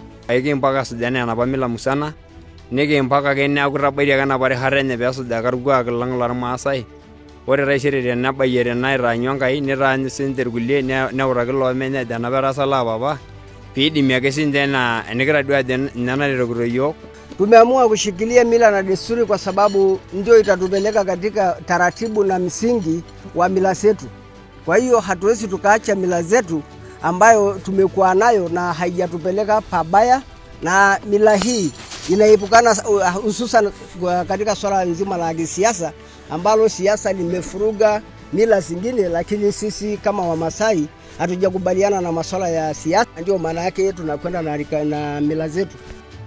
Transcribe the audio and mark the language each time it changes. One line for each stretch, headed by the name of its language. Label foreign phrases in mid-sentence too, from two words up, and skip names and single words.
Masai: Kimpaka suja enaa enapa mila musana nikimpaka ake neeku itabaitie ake enapa rishata enye peesujaki orkuak lang lormaasai. Ore taisere tenebayie tenaitaanyu Enkai nitaanyu siinche irkulie neutaki loomeny ajo enapa etaasa loopapa piidimie ake siinche enaa enikitadua ajo ninye naretokito iyiok.
Swahili: Tumeamua kushikilia mila na desturi kwa sababu ndio itatupeleka katika taratibu na msingi wa mila zetu. Kwa hiyo hatuwezi tukaacha mila zetu ambayo tumekuwa nayo na haijatupeleka pabaya, na mila hii inaepukana hususan katika swala nzima la kisiasa ambalo siasa limefuruga mila zingine, lakini sisi kama Wamasai hatujakubaliana na masuala ya siasa, ndio maana yake tunakwenda na mila zetu.